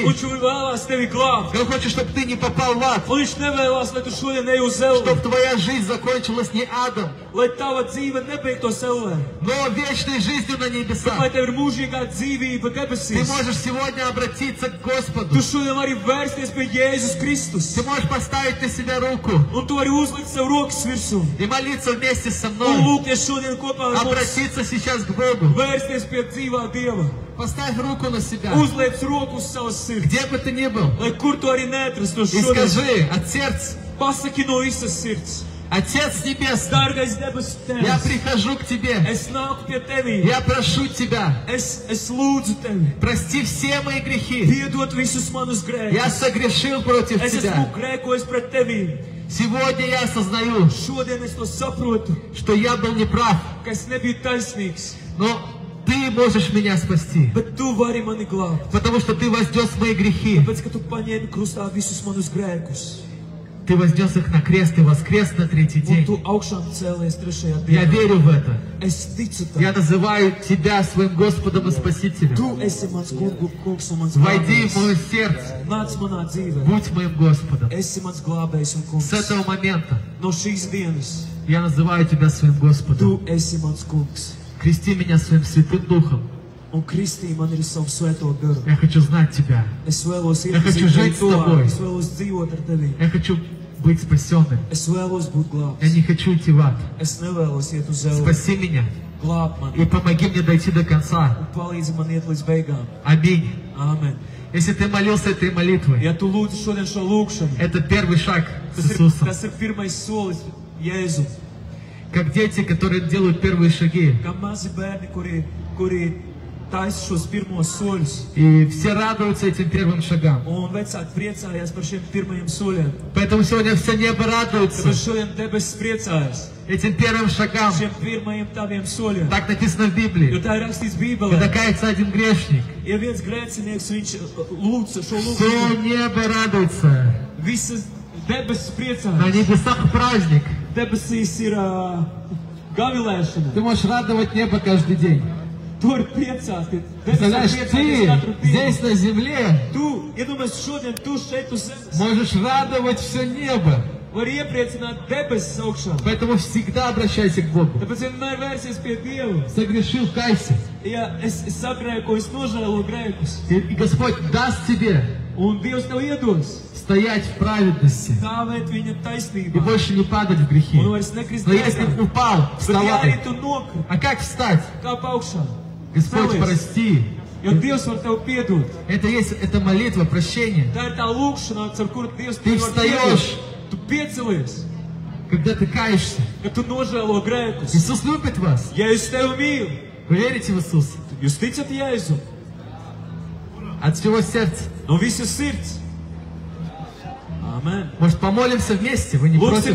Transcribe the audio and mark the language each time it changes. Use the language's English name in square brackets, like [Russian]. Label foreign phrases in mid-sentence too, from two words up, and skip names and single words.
[Latvian] un viņš vēlās tevi glābt. [Russian] И Он хочет, чтобы ты не попал в ад. [Latvian] Un viņš nevēlās, lai tu šodien ej uz [Russian] Чтобы [Latvian] zelli, [Russian] твоя жизнь закончилась не адом, [Latvian] lai tava dzīve nebeigtos ellē, [Russian] но вечной жизнью на [Latvian] bet [Russian] небесах. [Latvian] lai tev ir mūžīgā dzīvība [Russian] Ты [Latvian] debesīs. [Russian] можешь сегодня обратиться к Господу. [Latvian] Tu šodien vari vērsties pie Jēzus Kristus, [Russian] Ты можешь поставить на себя руку [Latvian] un tu vari uzlikt sev rokas virsū, [Russian] и молиться вместе со [Latvian] un [Russian] мной. [Latvian] lūgties šodien kopā ar mums, [Russian] Обратиться сейчас к Богу. [Latvian] vērsties pie dzīvā Dieva. [Russian] Поставь руку на себя, [Latvian] Uzliec roku uz savas sirds, [Russian] где бы ты ни был, [Latvian] lai kur tu arī neatrastos [Russian] и [Latvian] šodien. [Russian] скажи от сердца: [Latvian] Pasaki no visas sirds, [Russian] Отец Небесный, [Latvian] dārgais debesu [Russian] я [Latvian] Tēvs, [Russian] прихожу к Тебе. [Latvian] es nāku pie Tevis, [Russian] Я прошу Тебя, [Latvian] es lūdzu Tevi, [Russian] прости все мои грехи. [Latvian] piedod visus manus [Russian] Я [Latvian] grēkus. [Russian] согрешил против [Latvian] Es esmu [Russian] Тебя. [Latvian] grēkojis pret Tevi. [Russian] Сегодня я осознаю, [Latvian] Šodien es to saprotu, [Russian] что я был неправ, [Latvian] ka es nebiju taisnīgs, [Russian] но Ты можешь меня спасти, [Latvian] bet Tu vari mani glābt. [Russian] потому что Ты вознес мои грехи. [Latvian] Tāpēc, ka Tu paņēmi krustā visus manus grēkus, [Russian] Ты вознес их на крест и воскрес на третий [Latvian] un [Russian] день. [Latvian] Tu augšām cēlies trešajā [Russian] Я [Latvian] dienā. [Russian] верю в это. [Latvian] Es ticu [Russian] Я [Latvian] tam. [Russian] называю Тебя своим Господом и Spasителем. [Latvian] Tu esi mans kungs un mans [Russian] Войди в [Latvian] glābējs. [Russian] мое сердце, [Latvian] Nāc manā dzīvē. [Russian] будь моим Господом. [Latvian] Esi mans glābējs un [Russian] С [Latvian] kungs. [Russian] этого момента [Latvian] No šīs dienas [Russian] я называю Тебя своим Господом. [Latvian] Tu esi mans kungs. [Russian] Крести меня своим Святым Духом. [Latvian] Un kristī man ir savu svēto garu. [Russian] Я хочу знать Тебя. [Latvian] Es vēlos [Russian] Я хочу [Latvian] iepazīt [Russian] жить [Latvian] Tevi [Russian] с тобой. [Latvian] tuvāk. Es vēlos dzīvot ar Tevi. [Russian] Я хочу быть спасенным. [Latvian] Es vēlos būt glābts. [Russian] Я не хочу идти в ад. [Latvian] Es nevēlos iet uz zelli. [Russian] Спаси меня [Latvian] Glāb mani [Russian] и помоги мне дойти до конца. [Latvian] un palīdzi man iet līdz beigām. [Russian] Аминь. [Latvian] Āmen. [Russian] Если ты молился этой молитвой, [Latvian] Ja tu lūdzi šodien šo lūgšanu, [Russian] это первый шаг с [Latvian] tas [Russian] Иисусом. [Latvian] ir pirmais solis Jēzu. [Russian] Как дети, которые делают первые шаги. [Latvian] Kā mazi bērni, kuri taisa šos pirmos soļus. [Russian] И все радуются этим первым шагам. [Latvian] Un vecāki priecājās par šiem pirmajiem soļiem. [Russian] Поэтому сегодня все небо радуется. [Latvian] Tāpēc šodien debesis priecājas. [Russian] этим первым шагам. [Latvian] šiem pirmajiem taviem soļiem. [Russian] Так написано в [Latvian] Jo [Russian] Библии. [Latvian] tā ir rakstīts [Russian] Когда [Latvian] Bībelē. [Russian] кается один грешник, [Latvian] Ja viens grēcinieks, viņš lūdz šo [Russian] все [Latvian] lūgšanu, [Russian] небо радуется. [Latvian] visas debesis [Russian] На [Latvian] priecājas. [Russian] небесах праздник. [Latvian] Debesīs ir gavilēšana. [Russian] Ты можешь радовать небо каждый день. [Latvian] Tur priecās, ka [Russian] Представляешь, [Latvian] debesis priecājas [Russian] ты [Latvian] katru dienu. [Russian] здесь на земле [Latvian] Tu, iedomājies šodien, tu šeit uz zemes, [Russian] можешь радовать все небо. [Latvian] vari iepriecināt debesis augšā. [Russian] Поэтому всегда обращайся к Богу. [Latvian] Tāpēc vienmēr vērsies pie Dieva. [Russian] Согрешил, кайся. [Latvian] Ja es sagrēkoju, es nožēlo grēkus. [Russian] И Господь даст тебе [Latvian] Un Dievs tev iedos [Russian] стоять в праведности [Latvian] stāvēt viņa [Russian] и [Latvian] taisnībā. [Russian] больше не падать в грехи. [Latvian] Un vairs nekrist [Russian] Но если [Latvian] grēkā. [Russian] упал, [Latvian] Bet ja arī [Russian] вставай. [Latvian] tu nokrīt, [Russian] А как встать? [Latvian] kā augšā. [Russian] Господь, [Latvian] Celies. [Russian] прости. [Latvian] Jo Dievs var tev piedot. [Russian] Это молитва, прощение. [Latvian] Tā ir tā lūkšana, ar kuru Dievs [Russian] Ты [Latvian] tev var [Russian] встаешь. [Latvian] piedot. Tu piecelies, [Russian] Когда ты каешься. [Latvian] kad tu nožēlo grēkus. [Russian] Иисус любит вас. [Latvian] Ja es tevi mīlu, [Russian] Вы верите в Иисуса? [Latvian] jūs ticat Jēzu [Russian] От всего сердца. [Latvian] no visas sirds. Amen. [Russian] Может, помолимся вместе? Вы не [Latvian] Lūksim